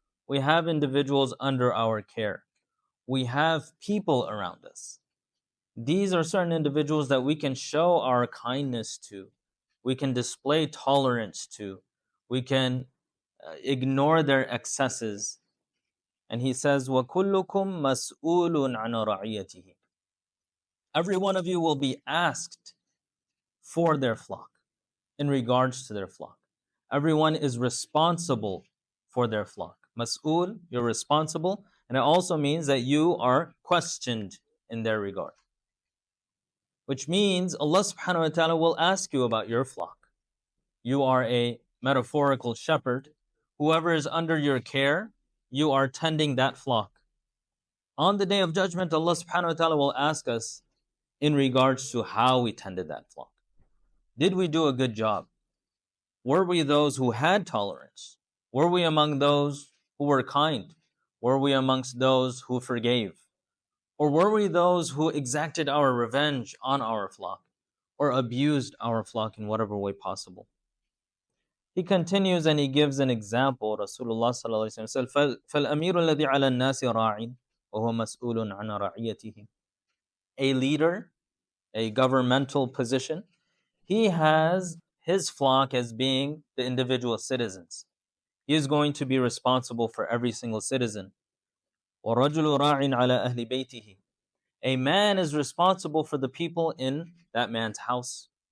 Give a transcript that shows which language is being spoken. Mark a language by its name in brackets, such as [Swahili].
[English] We have individuals under our care. We have people around us. These are certain individuals that we can show our kindness to. We can display tolerance to. We can ignore their excesses. And he says, [Arabic] وَكُلُّكُمْ مَسْئُولٌ عَنْ رَعِيَّتِهِ. [English] Every one of you will be asked for their flock, in regards to their flock. Everyone is responsible for their flock. Mas'ul, you're responsible, and it also means that you are questioned in their regard. Which means Allah subhanahu wa ta'ala will ask you about your flock. You are a metaphorical shepherd. Whoever is under your care, you are tending that flock. On the day of judgment, Allah subhanahu wa ta'ala will ask us in regards to how we tended that flock. Did we do a good job? Were we those who had tolerance? Were we among those who were kind? Were we amongst those who forgave? Or were we those who exacted our revenge on our flock or abused our flock in whatever way possible? He continues and he gives an example. Rasulullah sallallahu alaihi wasallam said, [Arabic] فَالْأَمِيرُ الَّذِي عَلَى النَّاسِ رَاعٍ وَهُوَ مَسْئُولٌ عَنْ رَعِيَّتِهِ. [English] A leader, a governmental position, he has his flock as being the individual citizens. He is going to be responsible for every single citizen. [Arabic] وَرَجُلُ رَاعٍ عَلَى أَهْلِ بَيْتِهِ. [English] A man is responsible for the people in that man's house.